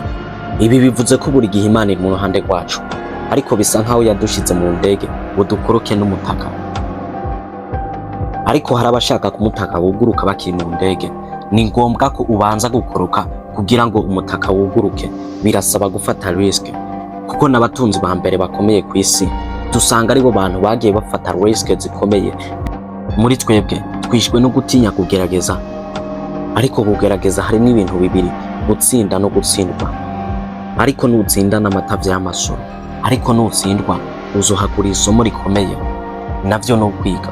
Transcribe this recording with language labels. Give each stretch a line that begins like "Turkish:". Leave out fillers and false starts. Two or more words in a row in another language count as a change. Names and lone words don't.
Rundi: Ibi bivuze ko buri gihe Imana iri mu ruhande rwacu, ariko bisa nkaho yadushize mu ndege ngo dukoroke n'umutaka. Ariko hari abashaka kumutaka wuguruka bakiri mu ndege. Ni ngombwa ko ubanza gukoroka kugira ngo umutaka wuguruke. Birasaba gufata risk, kuko n'abatunzi ba mbere bakomeye ku isi dusanga aribo bantu bagiye bafata risk zikomeye. Muri twebwe twishwe no gutinya kugerageza, ariko kugerageza harimo ibintu bibiri: gutsinda no gutsindwa. Ariko nutsinda n'amatavya y'amasoro, ariko nutsindwa uzohakura isomo rikomeye, navyo no kwiga.